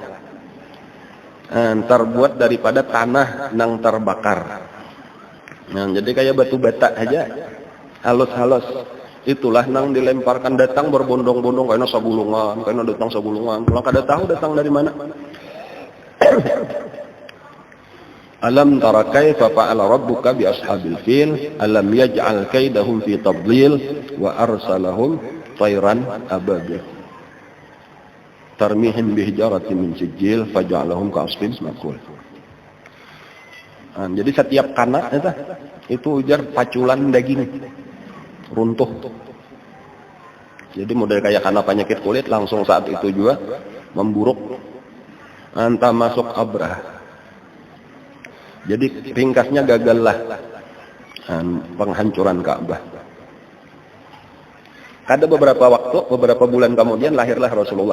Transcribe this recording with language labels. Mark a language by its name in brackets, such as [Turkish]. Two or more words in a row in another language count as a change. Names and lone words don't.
[Banjar] Terbuat daripada tanah nang terbakar. Nah, jadi kayak batu bata aja, halus-halus. Itulah nang dilemparkan, datang berbondong-bondong, kayaknya sabulungan, kayaknya datang sabulungan. Kalau kada tahu datang dari mana. [Arabic] ألم تر كيف فعل ربك بأصحاب الفيل ألم يجعل كيدهم في تضليل وأرسلهم طيرا أبابيل ترميهم بحجارة من سجيل فجعلهم كعصف مأكول. [Banjar] Jadi setiap kana itu ujar paculan daging runtuh. Jadi model kayak kana penyakit kulit, langsung saat itu juga memburuk, entah masuk abrah. Jadi ringkasnya gagallah penghancuran Ka'bah. Ada beberapa waktu, beberapa bulan kemudian lahirlah Rasulullah.